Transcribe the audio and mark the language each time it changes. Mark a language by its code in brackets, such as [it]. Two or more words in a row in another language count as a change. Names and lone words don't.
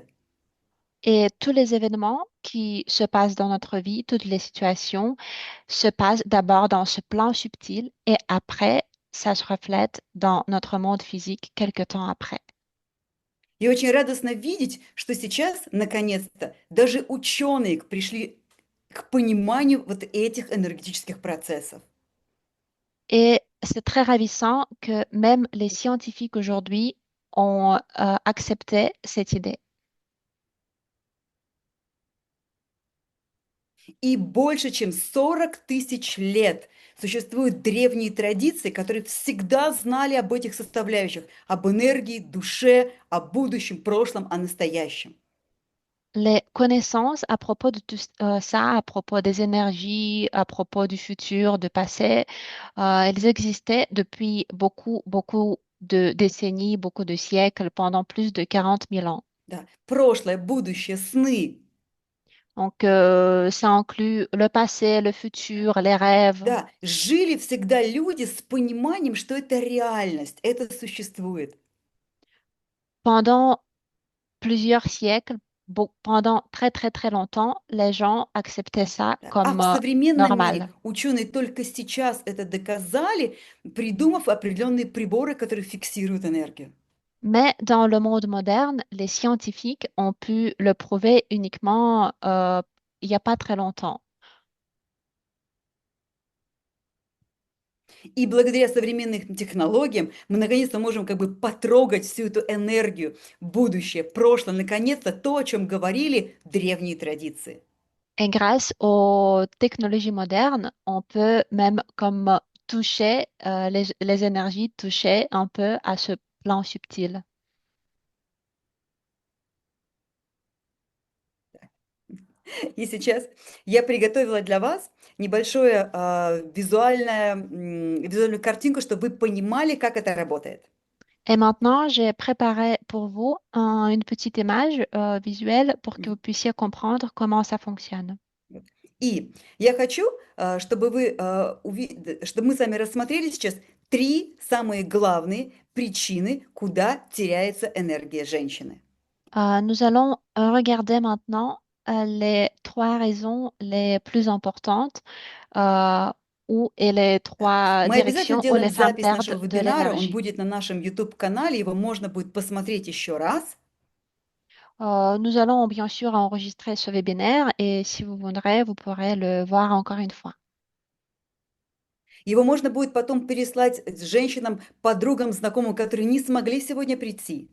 [fr] Et tous les événements qui se passent dans notre vie, toutes les situations, se passent d'abord dans ce plan subtil et après, ça se reflète dans notre monde physique quelque temps après. [ru] И очень радостно видеть, что сейчас, наконец-то, даже ученые пришли к пониманию вот этих энергетических процессов. [fr] Et c'est très ravissant que même les scientifiques aujourd'hui ont accepté cette idée. [ru] И больше чем 40 тысяч лет существуют древние традиции, которые всегда знали об этих составляющих, об энергии, душе, о будущем, прошлом, о настоящем. [fr] Les connaissances à propos de tout ça, à propos des énergies, à propos du futur, du passé, elles existaient depuis beaucoup, beaucoup de décennies, beaucoup de siècles, pendant plus de 40 000 ans. [ru] Да. Прошлое, будущее, сны. [fr] Donc, ça inclut le passé, le futur, les rêves. [ru] Да, жили всегда люди с пониманием, что это реальность, это существует. [fr] Pendant plusieurs siècles, pendant très, très, très longtemps, les gens acceptaient ça [ru] Да. А [fr] comme [ru] в современном мире [fr] normal. [ru] ученые только сейчас это доказали, придумав определенные приборы, которые фиксируют энергию. [fr] Mais dans le monde moderne, les scientifiques ont pu le prouver uniquement il n'y a pas très longtemps. [ru] И благодаря современным технологиям мы наконец-то можем как бы потрогать всю эту энергию, будущее, прошлое, наконец-то то, о чем говорили древние традиции. [fr] Et grâce aux technologies modernes, on peut même comme toucher les énergies, toucher un peu à ce plan subtil. [ru] И сейчас я приготовила для вас небольшое визуальную картинку, чтобы вы понимали, как это работает. [fr] Et maintenant, j'ai préparé pour vous une petite image visuelle pour que vous puissiez comprendre comment ça fonctionne. [ru] Вот. И я хочу, чтобы чтобы мы с вами рассмотрели сейчас три самые главные причины, куда теряется энергия женщины. [fr] Nous allons regarder maintenant les trois raisons les plus importantes euh, et les [ru] Да. [fr] trois [ru] Мы обязательно [fr] directions où [ru] делаем [fr] les femmes [ru] запись нашего [fr] perdent de [ru] вебинара, он [fr] l'énergie. [ru] будет на нашем YouTube-канале, его можно будет посмотреть еще раз. [fr] Nous allons bien sûr enregistrer ce webinaire et si vous voudrez, vous pourrez le voir encore une fois. [ru] Его можно будет потом переслать женщинам, подругам, знакомым, которые не смогли сегодня прийти.